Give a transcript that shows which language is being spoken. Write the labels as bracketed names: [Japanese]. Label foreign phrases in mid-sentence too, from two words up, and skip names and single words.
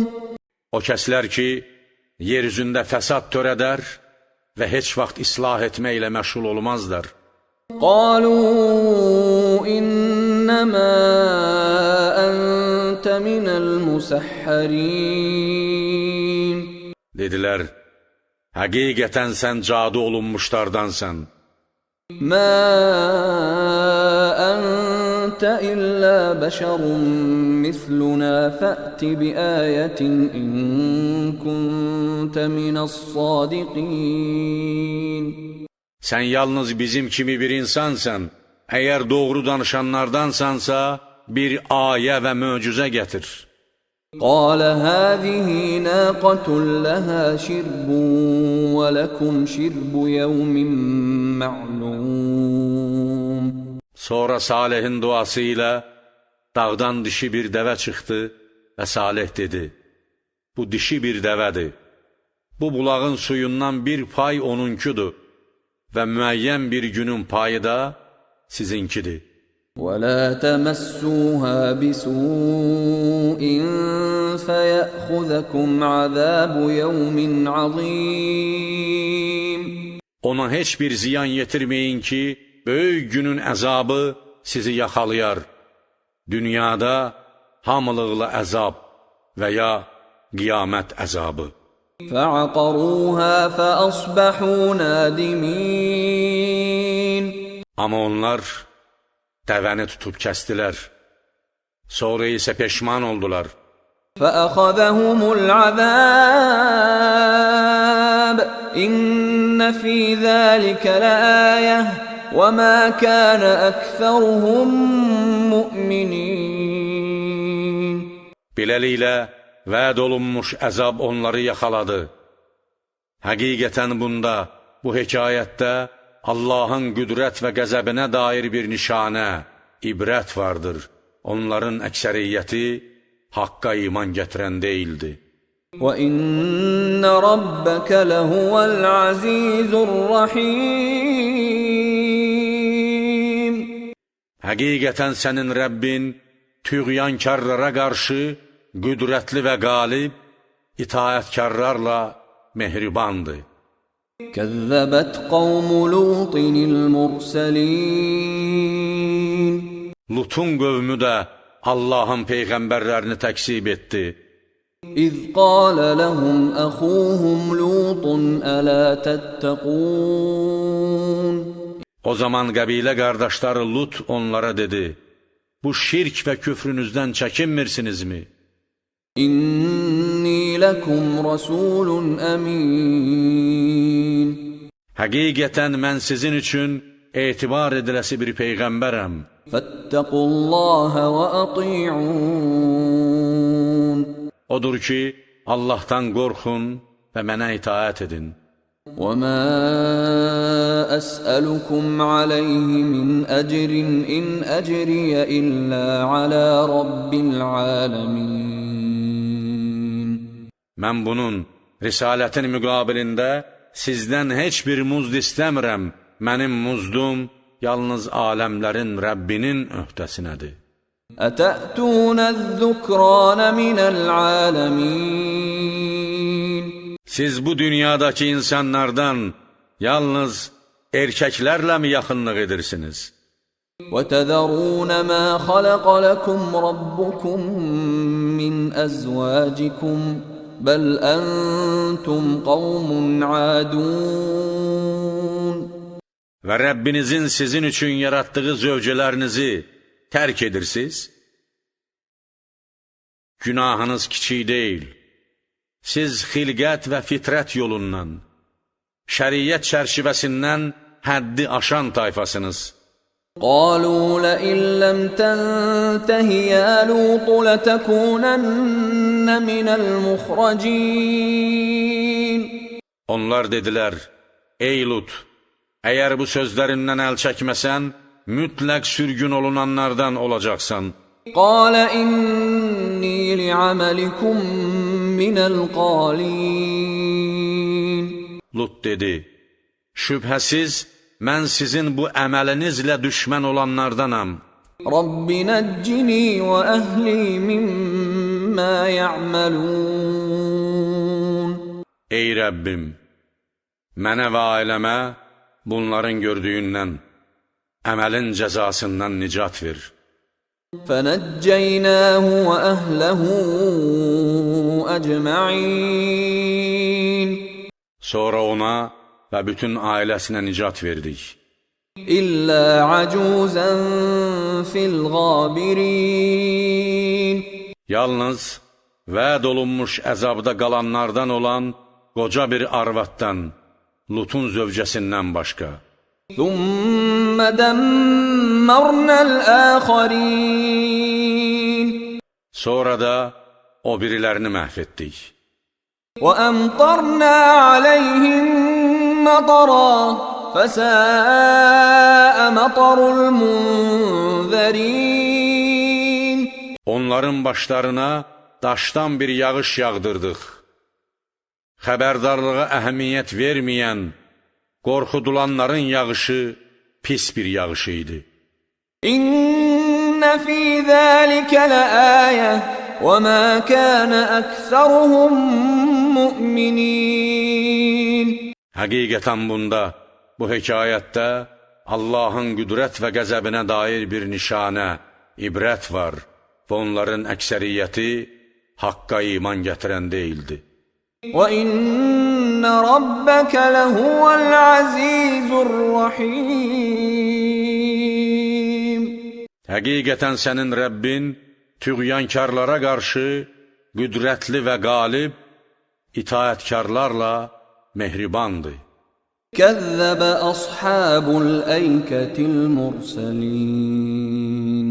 [Azerbaijani] O kəslər ki, yer üzündə fəsad törədər və heç vaxt islah etməklə məşğul olmazlar. [Arabic] قالوا إنما أنت من المسحرين [Azerbaijani] Dedilər, həqiqətən sən cadu olunmuşlardansan. [Arabic] ما أنت إلا بشر مثلنا فأت بآية إن كنت من الصادقين [Azerbaijani] Sən yalnız bizim kimi bir insansan, əgər doğru danışanlardansansa, bir ayə və möcüzə gətir. [Arabic] قال هذه ناقة لها شرب ولكم شرب يوم معلوم [Azerbaijani] Sonra Salihin duası ilə dağdan dişi bir dəvə çıxdı və Salih dedi, bu dişi bir dəvədir, bu bulağın suyundan bir pay onunkudur və müəyyən bir günün payı da sizinkidir. [Arabic] ولا تمسوها بسوء فيأخذكم عذاب يوم عظيم [Azerbaijani] Ona heç bir ziyan yetirməyin ki, böyük günün əzabı sizi yaxalayar. Dünyada hamılıqla əzab və ya qiyamət əzabı. [Arabic] فعقروها فأصبحوا نادمين [Azerbaijani] Amma onlar dəvəni tutub kəstilər. Sonra isə peşman oldular. [Arabic] فأخذهم العذاب إن في ذلك لآية وما كان أكثرهم مؤمنين [Azerbaijani] Beləliklə, vəd olunmuş əzab onları yaxaladı. Həqiqətən bunda, bu hekayətdə Allahın qüdrət və qəzəbinə dair bir nişanə, ibrət vardır. Onların əksəriyyəti haqqa iman gətirən deyildi. [Arabic] وَإِنَّ رَبَّكَ لَهُوَ الْعَزِيزُ الرَّحِيمُ [Azerbaijani] Həqiqətən sənin Rəbbin tüğyankarlara qarşı qüdrətli və qalib, itaətkarlarla mehribandır. [Arabic] كذبت قوم لوط المرسلين [Azerbaijani] Lutun qövmü də Allahın peyğəmbərlərini təksib etdi. [Arabic] إذ قال لهم أخوهم لوط ألا تتقون [Azerbaijani] O zaman qəbilə qardaşları Lut onlara dedi, bu şirk və küfrünüzdən çəkinmirsinizmi? [Arabic] إني لكم رسول أمين [Azerbaijani] Həqiqətən mən sizin üçün etibar ediləsi bir peyğəmbərəm. [Arabic] فاتقوا الله وأطيعون [Azerbaijani] Odur ki, Allahdan qorxun və mənə itaət edin. [Arabic] وما أسألكم عليه من أجر إن أجري إلا على رب العالمين [Azerbaijani] Mən bunun, risalətin müqabilində sizdən heç bir muzd istəmirəm. Mənim muzdum yalnız aləmlərin Rəbbinin öhdəsinədir. [Arabic] أتأتون الذكران من العالمين [Azerbaijani] Siz bu dünyadakı insanlardan yalnız erkəklərlə mi yaxınlıq edirsiniz? [Arabic] وتذرون ما خلق لكم ربكم من أزواجكم بل أنتم قوم عادون [Azerbaijani] və Rəbbinizin sizin üçün yaratdığı zövcələrinizi tərk edirsiniz? Günahınız kiçik deyil. Siz xilqət və fitrət yolundan, şəriət çərçivəsindən həddi aşan tayfasınız. [Arabic] قالوا لئن لم تنته يا لوط لتكونن من المخرجين. [Azerbaijani] Onlar dedilər, ey Lut, əgər bu sözlərindən əl çəkməsən, mütləq sürgün olunanlardan olacaqsan. [Arabic] قال إني لعملكم من القالين. [Azerbaijani] Lut dedi, şübhəsiz, mən sizin bu əməlinizlə düşmən olanlardanam. [Arabic] رب نجني وأهلي مما يعملون. [Azerbaijani] Ey Rəbbim, mənə və ailəmə bunların gördüyündən, əməlin cəzasından nicat ver. [Arabic] فنجيناه وأهله أجمعين. [Azerbaijani] Sonra ona və bütün ailəsinə nicat verdik. [Arabic] إلا عجوزا في الغابرين. [Azerbaijani] Yalnız vəd olunmuş əzabda qalanlardan olan qoca bir arvaddan, Lutun zövcəsindən başqa. [Arabic] ثم دمرنا الآخرين. [Azerbaijani] Sonra da o birilərini məhv etdik. [Arabic] وأمطرنا عليهم مطرا فساء مطر المنذرين. [Azerbaijani] Onların başlarına daşdan bir yağış yağdırdıq. Xəbərdarlığa əhəmiyyət verməyən, qorxudulanların yağışı pis bir yağış idi. [Arabic] إن في ذلك لآية وما كان أكثرهم مؤمنين. [Azerbaijani] Həqiqətən bunda, bu hekayətdə Allahın qüdrət və qəzəbinə dair bir nişanə, ibrət var və onların əksəriyyəti haqqa iman gətirən deyildi. [Arabic] وَإِنَّ رَبَّكَ لَهُوَ الْعَزِيزُ الرَّحِيمُ. [Azerbaijani] Həqiqətən sənin Rəbbin tüğyankarlara qarşı qüdrətli və qalib, itaətkarlarla mehribandır. [Arabic] كَذَّبَ أَصْحَابُ الْأَيْكَةِ الْمُرْسَلِينَ.